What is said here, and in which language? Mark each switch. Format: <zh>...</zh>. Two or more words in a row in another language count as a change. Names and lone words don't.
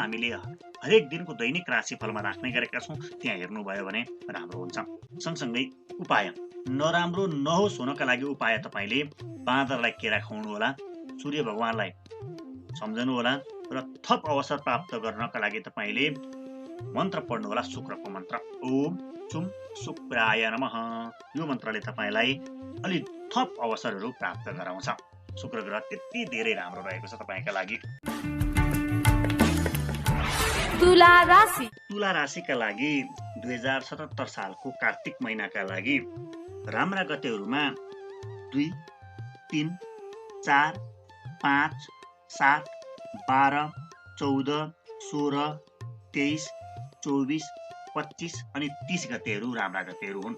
<ne>हामीले हरेक दिनको दैनिक राशिफलमा राख्ने गरेका छौँ, त्यहाँ हेर्नुभयो भने राम्रो हुन्छ। सँगसँगै उपाय नराम्रो नहोस् हुनका लागि उपाय तपाईँले बाँदरलाई केरा खुवाउनु होला, सूर्य भगवानलाई सम्झनु होला र थप अवसर प्राप्त गर्नका लागि तपाईँले मन्त्र पढ्नु होला, शुक्रको मन्त्र।</ne> <sa>ओम चुम शुक्राय नमः।</sa> <ne>यो मन्त्रले तपाईँलाई अलि थप अवसरहरू प्राप्त गराउँछ। शुक्र ग्रह त्यति धेरै राम्रो रहेको छ तपाईँका लागि। तुला राशिका लागि 2077 सालको कार्तिक महिनाका लागि राम्रा गतेहरूमा 2, 3, 4, 5, 7, 12, 14, 16, 23, 24, 25 अनि 30 गतेहरू राम्रा गतेहरू हुन्।</ne>